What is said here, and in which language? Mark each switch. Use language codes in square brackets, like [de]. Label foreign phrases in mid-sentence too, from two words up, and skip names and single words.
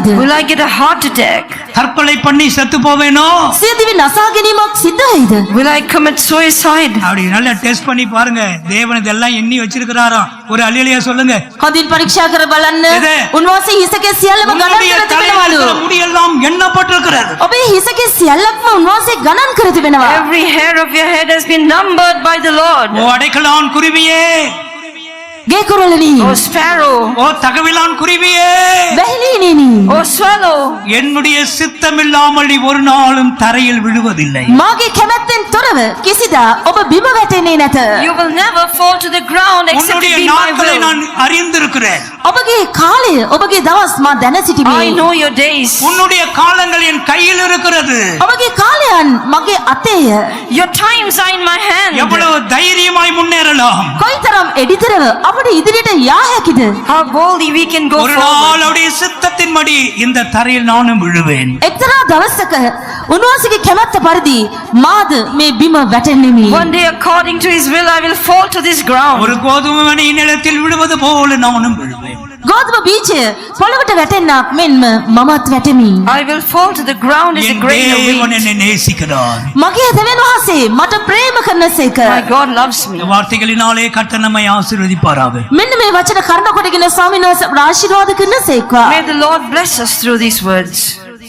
[en] Will I get a heart attack? [ta] தற்கொலை பண்ணி செத்து போவேனோ? [si] සියදිවි නසා ගැනීමක් සිද්ධ වෙයිද? [en] Will I commit suicide? [ta] அப்படி நல்லா டெஸ்ட் பண்ணி பாருங்க. தேவன் இதெல்லாம் எண்ணி வச்சிருக்கிறாராம். ஒரு அல்லேலூயா சொல்லுங்க. [si] හොඳින් පරීක්ෂා කර බලන්න. එද? උන්වහන්සේ හිසකේ සියල්ලම ගණන් [ta] உன்னுடைய [si] කර [ta] தலையில் [si] තිබෙනවලු. [ta] இருக்கிற முடியெல்லாம் எண்ணப்பட்டிருக்கிறது. [si] ඔබේ හිසකේ සියල්ලක්ම උන්වහන්සේ ගණන් කර තිබෙනවා. [en] Every hair of your head has been numbered by the Lord. [ta] ஓ அடைக்கலான் குருவியே, [si] ගේ කුරුල්ලනි, [en] O sparrow, [ta] ஓ தகவிலான் குருவியே, [si] වැහිලිනිනි, [en] O swallow, [ta] என்னுடைய சித்தமில்லாமல் நீ ஒரு நாளும் தரையில் விழுவதில்லை. [si] මාගේ කැමැත්තෙන් තොරව කිසිදා ඔබ බිම වැටෙන්නේ නැත. [en] you will never fall to the ground except [ta] உன்னுடைய [en] it be my [ta] நாட்களை [en] will. [ta] நான் அறிந்திருக்கிறேன். [si] ඔබගේ කාලය, ඔබගේ දවස් මා දැන [en] I [si] සිටිමි. [en] know your days. [ta] உன்னுடைய காலங்கள் என் கையில் இருக்கிறது. [si] ඔබගේ කාලයන් මගේ අතේය. [en] Your times are in my hand. [ta] எவ்வளவு தைரியமாய் முன்னேறலாம். [si] කොයිතරම් එඩිතරව අපට ඉදිරියට යා හැකිද? [en] How boldly we can go [ta] ஒரு [en] forward. [ta] நாள் அவருடைய சித்தத்தின்படி இந்த தரையில் நானும் விழுவேன். [si] එක්තරා දවසක උන්වහන්සේගේ කැමැත්ත පරිදි මාද මේ බිම වැටෙන්නෙමි. [en] One day, according to His will, I will fall to this ground. [ta] ஒரு கோதுமை மணி நிலத்தில் விழுவது போல நானும் விழுவேன். [si] ගෝධුම බීජය පොළවට වැටෙන්නක් මෙන්ම මමත් වැටෙමි. [en] I will fall to the ground as a [ta] என் [en] grain of [ta] தேவன் [en] wheat. [ta] என்னை நேசிக்கிறார். [si] මගේ දෙවියන් වහන්සේ මට ප්‍රේම කරනසේක. [en] My God loves me. [ta] இந்த வார்த்தைகளினாலே கர்த்தர் நம்மை ஆசீர்வதிப்பாராக. [si] මෙන්න මේ වචන කරුණ කොටගෙන ස්වාමීන් වහන්සේ ආශිර්වාද කරනසේක. [en] May the Lord bless us through these words.